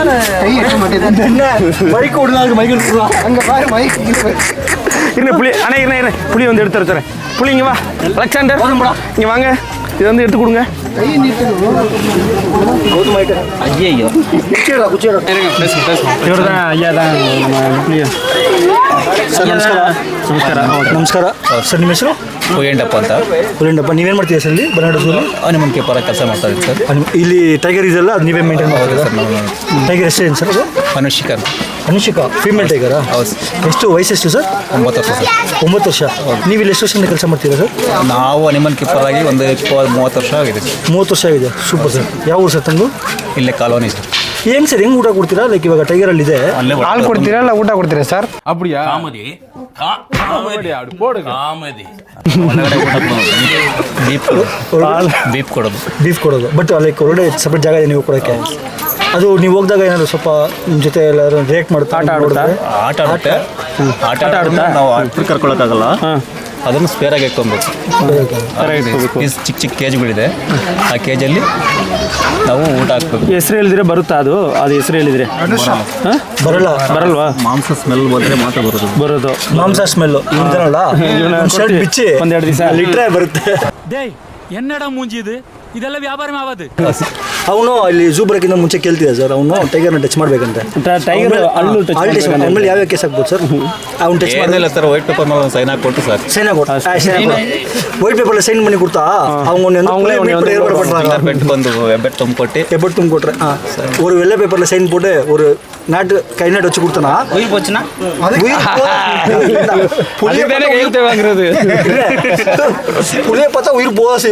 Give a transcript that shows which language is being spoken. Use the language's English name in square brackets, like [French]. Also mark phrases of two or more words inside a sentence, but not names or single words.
[Tamil] மைக்கு ஒன்று தான் மைக்கு எடுத்துக்கலாம். அங்க பாரு மைக் இருங்க புளி. அண்ணா இருங்க புளி வந்து எடுத்து வச்சுறேன். புளி இங்க வா அலெக்சாண்டர், இங்க வாங்க. இது வந்து எடுத்து கொடுங்க. இவர் தான் ஐயா தான் [Kannada] ಸರ್ ನಮಸ್ಕಾರ. ನಮಸ್ಕಾರ ಸರ್, ನಿಮ್ಮ ಹೆಸರು? ಪುಯ್ಯಂಡಪ್ಪ ಅಂತ. ಪುಯ್ಯಂಡಪ್ಪ. ನೀವೇನು ಮಾಡ್ತೀರಾ ಸರ್ ಇಲ್ಲಿ ಬನಾರಸಲ್ಲಿ? [English] animal keeper [Kannada] ಕೆಲಸ ಮಾಡ್ತಾ ಇದ್ದೀವಿ ಸರ್. ಇಲ್ಲಿ ಟೈಗರ್ ಇದೆಲ್ಲ ಅದು ನೀವೇ ಮೇಂಟೈನ್ ಮಾಡ್ತೀರಾ ಸರ್? ಟೈಗರ್ ಎಷ್ಟು ಏನು ಸರ್ ಅದು? ಅನುಷಿಕಾ ಅಂತ. ಅನುಷಿಕಾ [English] female tiger? [Kannada] ಹೌದು. ಎಷ್ಟು ವಯಸ್ಸೆಷ್ಟು ಸರ್? 9 ವರ್ಷ ಸರ್. 9 ವರ್ಷ. ನೀವು ಇಲ್ಲಿ ಎಷ್ಟು ವರ್ಷದಿಂದ ಕೆಲಸ ಮಾಡ್ತೀರಾ ಸರ್? ನಾವು [English] animal keeper [Kannada] ಆಗಿ ಒಂದು 30 ವರ್ಷ ಆಗಿದೆ ಸರ್. 30 ವರ್ಷ ಆಗಿದೆ. ಸೂಪರ್ ಸರ್. ಯಾವ ಊರು ಸರ್ ತಂದು? ಇಲ್ಲೇ ಕಾಲೋನಿ ಸರ್. ಹೆಂಗೆ ಸರ್, ಹೆಂಗೆ ಊಟ ಕೊಡ್ತೀರಾ? ಲೈಕ್ ಇವಾಗ ಟೈಗರಲ್ಲಿ ಇದೆ, ಹಾಲು ಕೊಡ್ತೀರಾ ಇಲ್ಲ ಊಟ ಕೊಡ್ತೀರಾ ಸರ್? [Tamil] அப்படியா? காமெடி அப்படி போடுங்க. காமெடி [Kannada] ಬೀಫ್ ಕೊಡೋದು. ಬೀಫ್ ಕೊಡೋದು. [English] but like [Kannada] ಹೊರಗಡೆ ಸಪ್ರೇಟ್ ಜಾಗ ಇದೆ ನೀವು ಕೊಡೋಕ್ಕೆ? ಅದು ನೀವು ಹೋಗಿದಾಗ ಏನಾದ್ರು ಸ್ವಲ್ಪ ನಿಮ್ಮ ಜೊತೆ ಎಲ್ಲರೂ ರಿಯಾಕ್ಟ್ ಮಾಡುತ್ತಾ? ಆಟ ಆಡುತ್ತೆ. ನಾವು ಕರ್ಕೊಳ್ಳೋಕ್ಕಾಗಲ್ಲ. ಅದನ್ನು ಸ್ಪೇರಾಗಿ ಇಟ್ಕೊಬೇಕು. ಚಿಕ್ಕ ಕೇಜ್ಗಳಿದೆ. ಆ ಕೇಜಲ್ಲಿ ನಾವು ಊಟ ಹಾಕ್ಬೇಕು. ಹೆಸರು ಹೇಳಿದ್ರೆ ಬರುತ್ತಾ? ಅದು ಹೆಸರು ಹೇಳಿದ್ರೆ ಬರಲ್ವಾ? ಮಾಂಸ ಸ್ಮೆಲ್ ಬಂದರೆ ಮಾತ್ರ ಬರೋದು. ಮಾಂಸ ಸ್ಮೆಲ್ಲು ಇವನಲ್ಲ, ಶರ್ಟ್ ಬಿಚ್ಚಿ ಒಂದೆರಡು ದಿವಸ ಲಿಟ್ರೆ ಬರುತ್ತೆ. [Tamil] டேய் என்னடா மூஞ்சி இது? இதெல்லாம் வியாபாரம் ஆகாது. [Kannada] ಅವನು ಇಲ್ಲಿ ಝೂ ಬರೋಕ್ಕಿಂತ ಮುಂಚೆ ಕೇಳ್ತಿದ್ದ ಸರ್, ಅವನು ಟೈಗರ್ನ ಟಚ್ ಮಾಡ್ಬೇಕಂತೆ. ಟೈಗರ್ ಅಲ್ಲೂ ಟಚ್ ಆಮೇಲೆ ಯಾವ್ಯಾವ ಕೇಸ್ ಆಗ್ಬೋದು ಸರ್? ಅವ್ನು ಟಚ್ ಏನಿಲ್ಲ ಸರ್, [English] white paper [Kannada] ಮೇಲೆ ಒಂದು ಸೈನ್ ಹಾಕ್ಕೊಟ್ಟು ಸರ್. ಸೈನ್ ಹಾಕೊಟ್ಟು [English] white paper [Kannada] ಸೈನ್ [Tamil] பண்ணி கொடுத்தா அவங்க பெட் வந்து பெட் தும்பி எப்படி தும்பி கொட்டுற ஒரு வெள்ளை பேப்பர்ல சைன் போட்டு ஒரு நாட்டு கை நாட்டு வச்சு கொடுத்தனா உயிர் போச்சுன்னா புளிய பார்த்தா உயிர் போகாது.